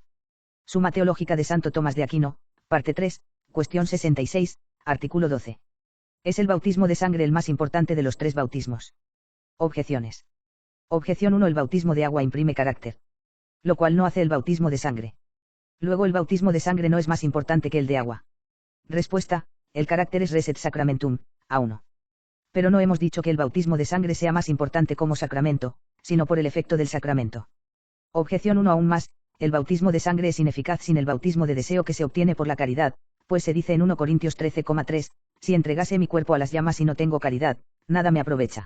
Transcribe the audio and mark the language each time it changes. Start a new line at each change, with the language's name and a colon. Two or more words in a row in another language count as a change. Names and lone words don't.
Spanish: Suma Teológica de Santo Tomás de Aquino, parte 3, cuestión 66, artículo 12. Es el bautismo de sangre el más importante de los tres bautismos. Objeciones. Objeción 1. El bautismo de agua imprime carácter, lo cual no hace el bautismo de sangre. Luego el bautismo de sangre no es más importante que el de agua. Respuesta, el carácter es
Latin: res et sacramentum,
Spanish: A1. Pero no hemos dicho que el bautismo de sangre sea más importante como sacramento, sino por el efecto del sacramento. Objeción 1. Aún más, el bautismo de sangre es ineficaz sin el bautismo de deseo que se obtiene por la caridad, pues se dice en 1 Corintios 13,3, si entregase mi cuerpo a las llamas y no tengo caridad, nada me aprovecha.